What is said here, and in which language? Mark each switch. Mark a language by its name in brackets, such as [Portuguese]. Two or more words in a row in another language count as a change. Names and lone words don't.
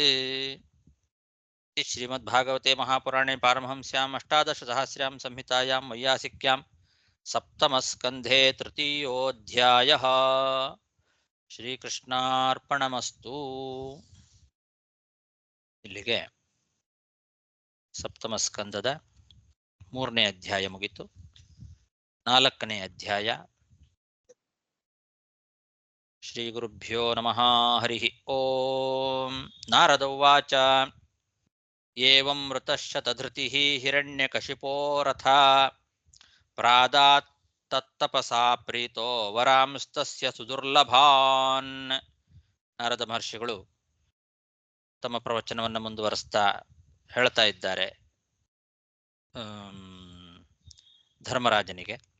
[Sanskrit] ಶ್ರೀಮದ್ಭಾಗವತೆ ಮಹಾಪುರಾಣೆ ಪಾರಮಹಂಸ್ಯಾಂ ಅಷ್ಟಾದಶಸಹಸ್ರ್ಯಾಂ ಸಂಹಿತಾಯಾಂ ವೈಯಾಸಿಕ್ಯಾಂ ಸಪ್ತಮಸ್ಕಂಧೆ ತೃತೀಯೋಧ್ಯಾಯಃ. ಶ್ರೀಕೃಷ್ಣಾರ್ಪಣಮಸ್ತು. [Kannada] ಇಲ್ಲಿಗೆ ಸಪ್ತಮಸ್ಕಂದದ 3ನೇ ಅಧ್ಯಾಯ ಮುಗಿತು. 4ನೇ ಅಧ್ಯಾಯ. [Sanskrit] ಶ್ರೀ ಗುರುಭ್ಯೋ ನಮಃ. ಹರಿ ಓಂ. ನಾರದ ಉವಾಚ ಏವಂ ಮೃತಶತಧೃತಿಃ ಹಿರಣ್ಯಕಶಿಪೋ ರಥ ಪ್ರಾದಾತ್ ತತ್ತಪಸಾ ಪ್ರೀತೋ ವರಾಂಸ್ತಸ್ಯ ಸುದುರ್ಲಭಾನ್. [Kannada] ನಾರದ ಮಹರ್ಷಿಗಳು ತಮ್ಮ ಪ್ರವಚನವನ್ನು ಮುಂದುವರಿಸ್ತಾ ಹೇಳ್ತಾ ಇದ್ದಾರೆ ಧರ್ಮರಾಜನಿಗೆ.